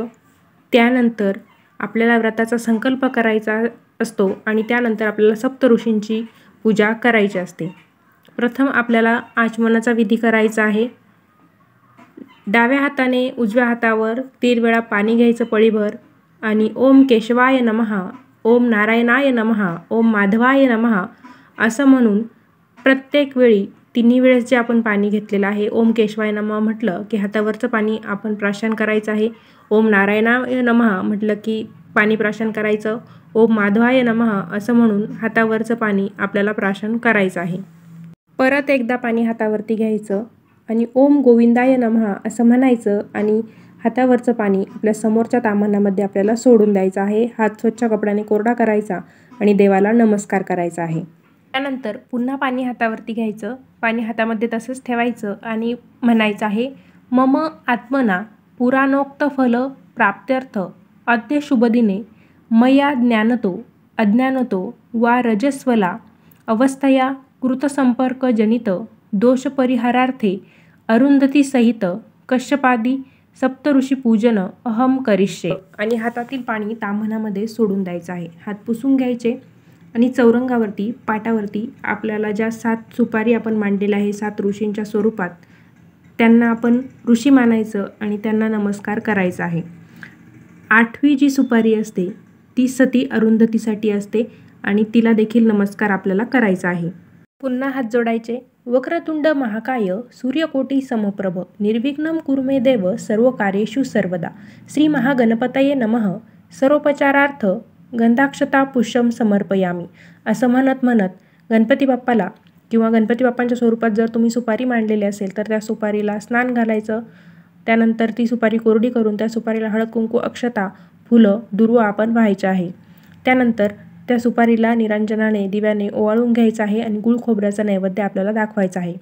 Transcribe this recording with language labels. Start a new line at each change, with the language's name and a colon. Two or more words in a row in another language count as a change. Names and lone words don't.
Marathi: त्यानंतर आपल्याला व्रताचा संकल्प करायचा असतो आणि त्यानंतर आपल्याला सप्त ऋषींची पूजा करायची असते. प्रथम आपल्याला आचमनाचा विधी करायचा आहे. डाव्या हाताने उजव्या हातावर 3 वेळा पाणी घ्यायचं पळीभर आणि
Sanskrit: ओम केशवाय नमः, ओम नारायणाय नमः, ओम माधवाय नमः
Marathi: असं म्हणून प्रत्येक वेळी 3 वेळेस जे आपण पाणी घेतलेलं आहे,
Sanskrit: ओम केशवाय नमः
Marathi: म्हटलं की हातावरचं पाणी आपण प्राशन करायचं आहे.
Sanskrit: ओम नारायणाय नमः
Marathi: म्हटलं की पाणी प्राशन करायचं.
Sanskrit: ओम माधवाय नमः
Marathi: असं म्हणून हातावरचं पाणी आपल्याला प्राशन करायचं आहे. परत एकदा पाणी हातावरती घ्यायचं आणि
Sanskrit: ओम गोविंदाय नमः
Marathi: असं म्हणायचं आणि हातावरचं पाणी आपल्या समोरच्या ताम्हाणामध्ये आपल्याला सोडून द्यायचं आहे. हात स्वच्छ कपड्याने कोरडा करायचा आणि देवाला नमस्कार करायचा आहे. त्यानंतर पुन्हा पाणी हातावरती घ्यायचं, पाणी हातामध्ये तसंच ठेवायचं आणि म्हणायचं आहे,
Sanskrit: मम आत्मना पुराणोक्त फल प्राप्त्यर्थ अद्य शुभदिने मया ज्ञानतो अज्ञानतो वा रजस्वला अवस्थया कृतसंपर्क जनित दोषपरिहारार्थे अरुंधती सहित कश्यपादी सप्तऋषी पूजन अहम करिष्ये.
Marathi: आणि हातातील पाणी ताम्हाणामध्ये सोडून द्यायचं आहे. हात पुसून घ्यायचे आणि चौरंगावरती, पाटावरती आपल्याला ज्या 7 सुपारी आपण मांडलेल्या आहे 7 ऋषींच्या स्वरूपात, त्यांना आपण ऋषी मानायचं आणि त्यांना नमस्कार करायचा आहे. 8वी जी सुपारी असते ती सती अरुंधतीसाठी असते आणि तिला देखील नमस्कार आपल्याला करायचा आहे. पुन्हा हात जोडायचे.
Sanskrit: वक्रतुंड महाकाय सूर्यकोटी समप्रभ निर्विघ्नं कुरु मे देव सर्व कार्येषु सर्वदा. श्री महागणपतये नमः. सर्वोपचारार्थ गंधाक्षता पुष्पम समर्पयामी
Marathi: असं म्हणत गणपती बाप्पाला किंवा गणपती बाप्पांच्या स्वरूपात जर तुम्ही सुपारी मांडलेली असेल तर त्या सुपारीला स्नान घालायचं. त्यानंतर ती सुपारी कोरडी करून त्या सुपारीला हळद कुंकू, अक्षता, फुलं, दुर्वा आपण व्हायचं आहे. त्यानंतर त्या सुपारीला निरांजनाने, दिव्याने ओवाळून घ्यायचं आहे आणि गुळ खोबऱ्याचा नैवेद्य आपल्याला दाखवायचा आहे.